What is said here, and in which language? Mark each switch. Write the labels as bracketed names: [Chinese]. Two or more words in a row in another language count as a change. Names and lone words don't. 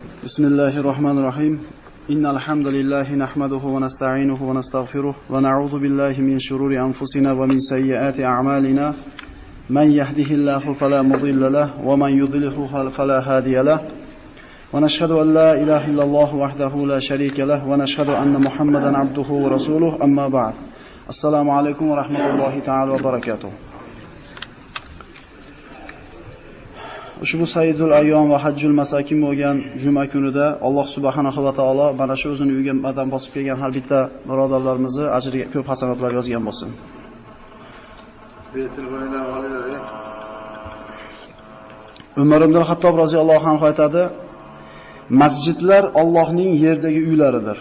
[Arabic] بسم الله الرحمن الرحيم إن الحمد لله نحمده ونستعينه ونستغفره ونعوذ بالله من شرور أنفسنا ومن سيئات أعمالنا من يهده الله فلا مضل له ومن يضلله فلا هادي له ونشهد أن لا إله إلا الله وحده لا شريك له ونشهد أن محمدا عبده ورسوله أما بعد السلام عليكم ورحمة الله تعالى وبركاته. [Uzbek] Ushbu [Arabic] سيد الأيام وحج المساكين [Uzbek] bo'lgan juma kunida [Arabic] الله سبحانه وتعالى [Uzbek] mana shu o'zini uyiga qadam bosib kelgan har bitta birodarlarimizni ajriga ko'p hasanatlar yozgan bo'lsin. Umar ibn Xattob [Arabic] رضي الله عنه [Uzbek] aytadi: masjidlar Allohning yerdagi uylaridir.